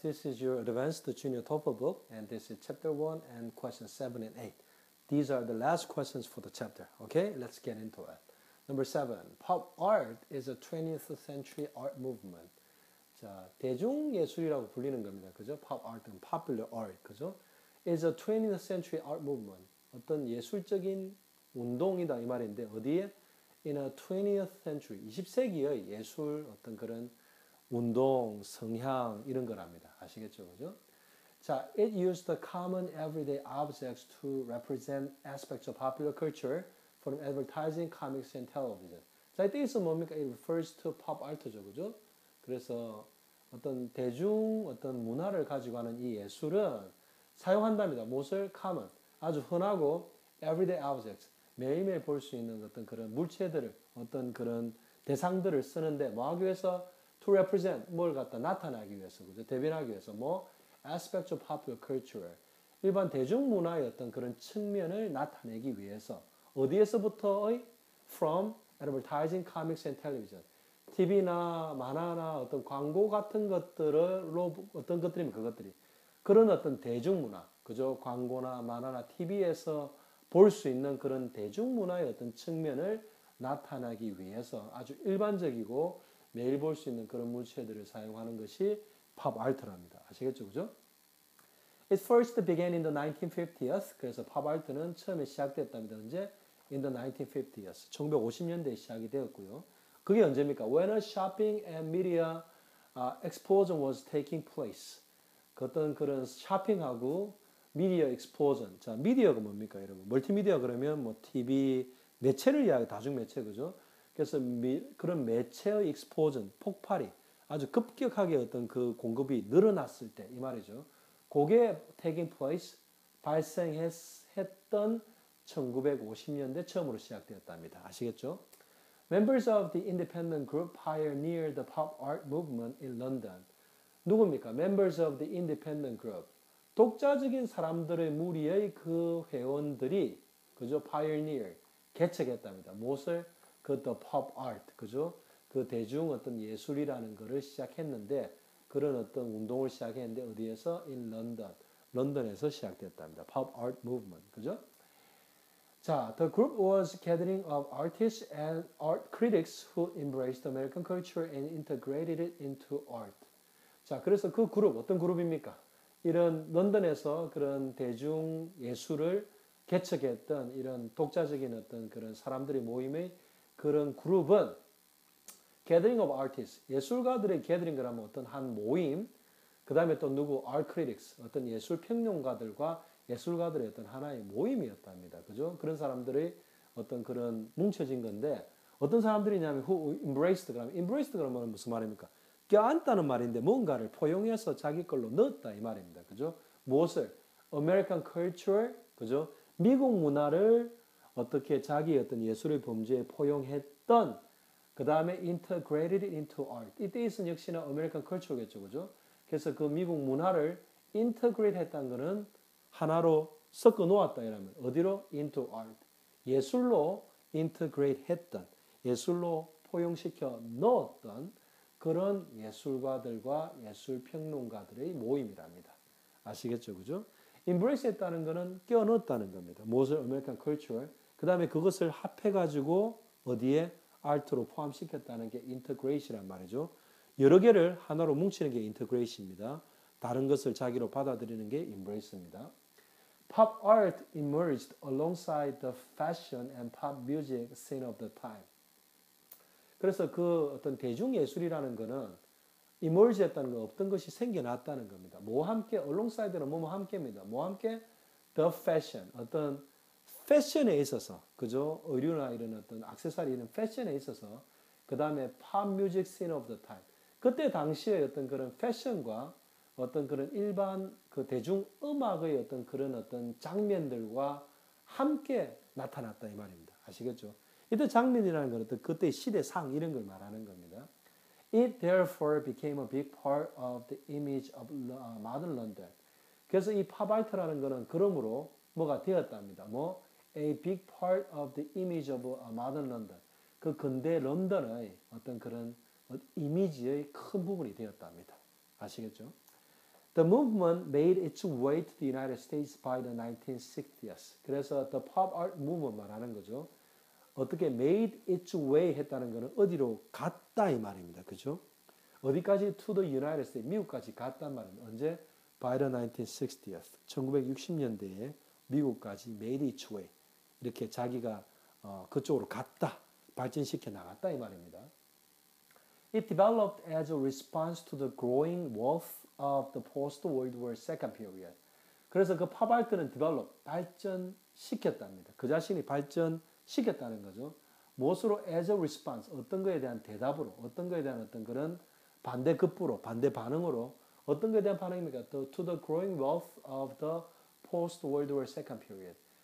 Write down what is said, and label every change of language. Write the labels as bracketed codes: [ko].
[en] This is your advanced junior TOEFL book and this is chapter 1 and questions 7 and 8. These are the last questions for the chapter. Okay, let's get into it. Number 7. Pop art is a 20th century art movement. [ko] 자, 대중예술이라고 불리는 겁니다. 그죠? Pop art는 popular art. 그죠? [en] is a 20th century art movement. [ko] 어떤 예술적인 운동이다 이 말인데 어디에? [en] In a 20th century, [ko] 20세기의 예술 어떤 그런 운동, 성향 이런 거랍니다. 아시겠죠? 그죠? [en] 자, it used the common everyday objects to represent aspects of popular culture from advertising, comics, and television. [ko] 자, 이때 있으면 뭡니까? [en] It refers to pop art [ko] 죠. 그죠? 그래서 어떤 대중 어떤 문화를 가지고 하는 이 예술은 사용한답니다. 무엇을? common. 아주 흔하고 [en] everyday objects. [ko] 매일매일 볼 수 있는 어떤 그런 물체들을, 어떤 그런 대상들을 쓰는데 뭐 하기 위해서? [en] to represent, [ko] 뭘 갖다 나타나기 위해서, 그죠? 대변하기 위해서, 뭐? [en] aspects of popular culture. [ko] 일반 대중문화의 어떤 그런 측면을 나타내기 위해서. 어디에서부터의? [en] from advertising, comics, and television. [ko] TV나 만화나 어떤 광고 같은 것들로, 어떤 것들이면 그것들이. 그런 어떤 대중문화, 그죠? 광고나 만화나 TV에서 볼 수 있는 그런 대중문화의 어떤 측면을 나타나기 위해서 아주 일반적이고 매일 볼 수 있는 그런 물체들을 사용하는 것이 팝 아트랍니다. 아시겠죠? 그죠? [en] It first began in the 1950s. [ko] 그래서 팝 아트는 처음에 시작됐답니다. [en] 언제? In the 1950s. [ko] 1950년대에 시작이 되었고요. 그게 언제입니까? [en] When a shopping and media explosion was taking place. [ko] 그 어떤 그런 쇼핑하고 미디어 익스포전. 자, 미디어가 뭡니까, 여러분? 멀티미디어 그러면 뭐 TV, 매체를 이야기, 다중 매체, 그죠? 그래서 그런 매체의 익스포전, 폭발이 아주 급격하게 어떤 그 공급이 늘어났을 때, 이 말이죠. 그게 taking place, 발생했던 1950년대 처음으로 시작되었답니다. 아시겠죠? [en] Members of the independent group pioneered the pop art movement in London. [ko] 누굽니까? [en] Members of the independent group. [ko] 독자적인 사람들의 무리의 그 회원들이, 그죠? pioneer, 개척했답니다. 무엇을? [en] 그 the pop art, 그죠? [ko] 그 대중 어떤 예술이라는 것을 시작했는데, 그런 어떤 운동을 시작했는데, 어디에서? [en] in London. [ko] 런던에서 시작됐답니다. [en] pop art movement, 그죠? 자, the group was a gathering of artists and art critics who embraced American culture and integrated it into art. [ko] 자, 그래서 그 그룹, 어떤 그룹입니까? 이런 런던에서 그런 대중 예술을 개척했던 이런 독자적인 어떤 그런 사람들의 모임의 그런 그룹은 [en] gathering of artists, [ko] 예술가들의 gathering이라면 어떤 한 모임, 그 다음에 또 누구? [en] art critics, [ko] 어떤 예술 평론가들과 예술가들의 어떤 하나의 모임이었답니다. 그죠? 그런 사람들의 어떤 그런 뭉쳐진 건데 어떤 사람들이냐면 [en] who embraced, [ko] 그러면 embraced 그러면 무슨 말입니까? 껴안다는 말인데 뭔가를 포용해서 자기 걸로 넣었다 이 말입니다. 그죠? 무엇을? [en] American culture, 그죠? [ko] 미국 문화를 어떻게 자기 어떤 예술의 범주에 포용했던 그 다음에 [en] integrated into art. [ko] 이때 있은 역시나 American culture겠죠. 그죠? 그래서 그 미국 문화를 integrate 했다는 것은 하나로 섞어 놓았다 이라면 어디로? [en] into art. [ko] 예술로 integrate 했던, 예술로 포용시켜 넣었던 그런 예술가들과 예술평론가들의 모임이랍니다. 아시겠죠? 그죠? embrace 했다는 것은 껴넣었다는 겁니다. [en] 무엇을? American culture. [ko] 그 다음에 그것을 합해가지고 어디에? art로 포함시켰다는 게 integration이란 말이죠. 여러 개를 하나로 뭉치는 게 integration입니다. 다른 것을 자기로 받아들이는 게 embrace입니다. [en] Pop art emerged alongside the fashion and pop music scene of the time. [ko] 그래서 그 어떤 대중예술이라는 거는 emerge 했다는 건 없던 것이 생겨났다는 겁니다. 뭐와 함께? alongside는 뭐뭐 함께입니다. [en] 뭐와 함께? the fashion. [ko] 어떤 패션에 있어서, 그죠? 의류나 이런 어떤 액세서리 이런 패션에 있어서 그 다음에 [en] pop music scene of the time. [ko] 그때 당시에 어떤 그런 패션과 어떤 그런 일반 그 대중 음악의 어떤 그런 어떤 장면들과 함께 나타났다 이 말입니다. 아시겠죠? 이때 장면이라는 건 어떤 그때의 시대상 이런 걸 말하는 겁니다. [en] It therefore became a big part of the image of modern London. [ko] 그래서 이 팝아트라는 거는 그러므로 뭐가 되었답니다. [en] 뭐 a big part of the image of modern London. [ko] 그 근대 런던의 어떤 그런 이미지의 큰 부분이 되었답니다. 아시겠죠? [en] The movement made its way to the United States by the 1960s. [ko] 그래서 [en] the pop art movement [ko] 말하는 거죠. 어떻게 [en] made its way [ko] 했다는 것은 어디로 갔다 이 말입니다. 그죠? 어디까지 [en] to the United States, [ko] 미국까지 갔단 말입니다. [en] 언제? By the 1960s. [ko] 1960년대에 미국까지 [en] made its way. [ko] 이렇게 자기가 그쪽으로 갔다, 발전시켜 나갔다 이 말입니다. [en] It developed as a response to the growing wealth of the post-World War II period. [ko] 그래서 그 팝아트는 develop, 발전시켰답니다. 그 자신이 발전시켰다는 거죠. 무엇으로 [en] as a response, [ko] 어떤 거에 대한 대답으로, 어떤 거에 대한 어떤 그런 반대급부로, 반대 반응으로, 어떤 거에 대한 반응입니까? [en] To the growing wealth of the post-World War II period.